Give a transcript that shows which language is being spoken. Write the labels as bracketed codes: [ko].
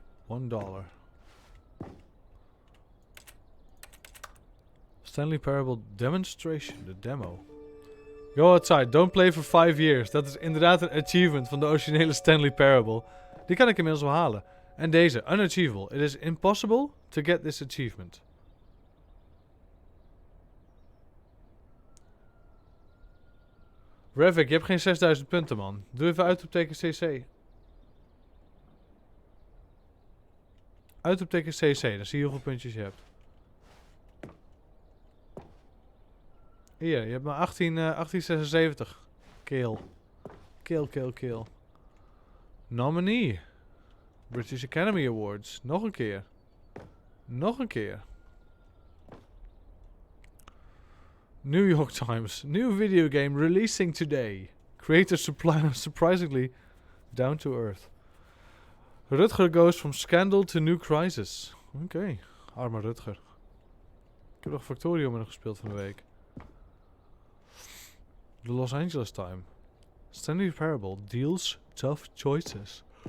[en] $1. Stanley Parable demonstration, [nl] de demo. [en] Go outside, don't play for 5 years. [nl] Dat is inderdaad een achievement van de originele Stanley Parable. Die kan ik inmiddels wel halen. En deze, [en] unachievable. It is impossible to get this achievement. [nl] Revik, je hebt geen 6000 punten, man. Doe even uitroepteken CC. Uitroepteken CC, dan zie je hoeveel puntjes je hebt. Hier, je hebt maar 1876. Kill. Kill. Nominee. British Academy Awards. Nog een keer. Nog een keer. [en] New York Times. New video game releasing today. Creator surprisingly down to earth. Rutger goes from scandal to new crisis. [nl] Oké. Arme Rutger. Ik heb nog Factorio met hem gespeeld van de week. [en] The Los Angeles Times. Stanley Parable deals tough choices.